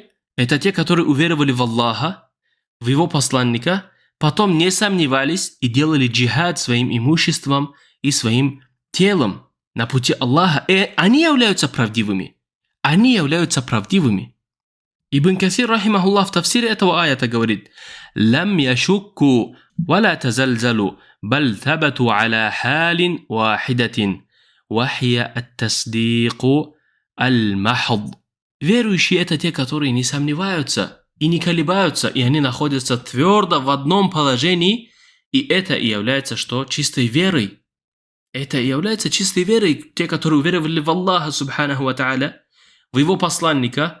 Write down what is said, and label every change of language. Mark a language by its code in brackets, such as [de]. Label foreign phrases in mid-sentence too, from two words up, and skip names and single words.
[ru] Это те, которые уверовали в Аллаха, в Его посланника, потом не сомневались и делали джихад своим имуществом и своим телом на пути Аллаха. И они являются правдивыми. Они являются правдивыми. Ибн Касир, рахимахуллах, в тафсире этого аята говорит: [ar] لم يشكوا ولا تزلزلوا بل ثبتوا على حال واحدة وهي التصديق المحض». [ru] Верующие – это те, которые не сомневаются и не колебаются, и они находятся твердо в одном положении, и это и является что? Чистой верой. Это и является чистой верой, те, которые уверовали в Аллаха, [ar] سبحانه وتعالى, [ru] в Его посланника.